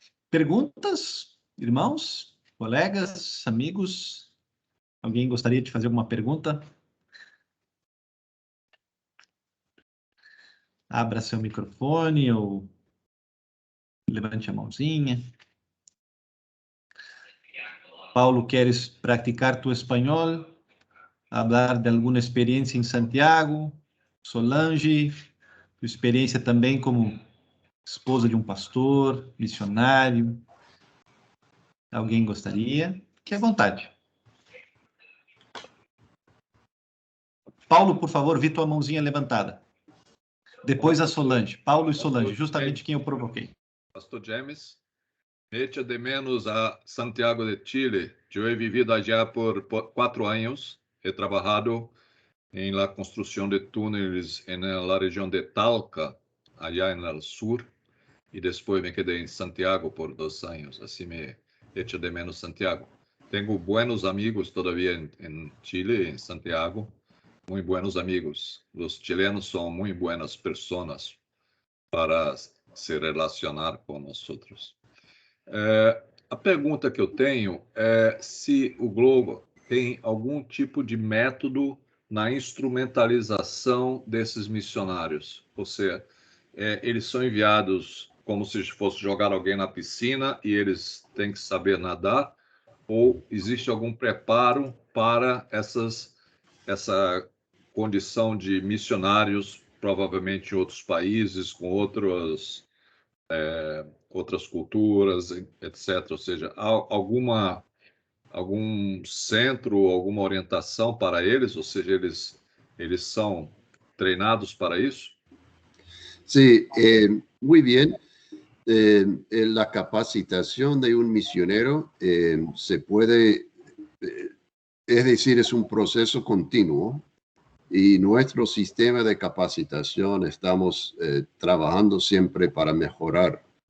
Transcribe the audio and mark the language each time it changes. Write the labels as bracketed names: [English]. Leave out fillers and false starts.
[Portuguese] Perguntas, irmãos, colegas, amigos? Alguém gostaria de fazer alguma pergunta? Abra seu microfone ou levante a mãozinha. [Spanish] Paulo, ¿quieres practicar tu español? Hablar de alguna experiencia en Santiago? [Portuguese] Solange, tu experiência também como esposa de um pastor, missionário. Alguém gostaria? Fique à vontade. Paulo, por favor, vi tua mãozinha levantada. Depois a Solange. Paulo e Solange, justamente quem eu provoquei. [Spanish] Pastor James, me echa de menos a Santiago de Chile. Eu he vivido allá por 4 anos. He trabajado en la construcción de túneles en la región de Talca, allá en el sur, y después me quedé en Santiago por 2 años. Así me echa de menos Santiago. Tengo buenos amigos todavía en Chile, en Santiago, muy buenos amigos. Los chilenos son muy buenas personas para [Portuguese] se relacionar com nós outros. A pergunta que eu tenho é se o Globo tem algum tipo de método na instrumentalização desses missionários. Ou seja, eles são enviados como se fosse jogar alguém na piscina e eles têm que saber nadar, ou existe algum preparo para essa condição de missionários, provavelmente em outros países, com outras culturas, etc. Ou seja, há algum centro, alguma orientação para eles? Ou seja, eles são treinados para isso? [Spanish] Sí, muy bien. La capacitación de un misionero se puede, es decir, es un proceso continuo. Y nuestro sistema de capacitación estamos trabajando siempre para mejorar.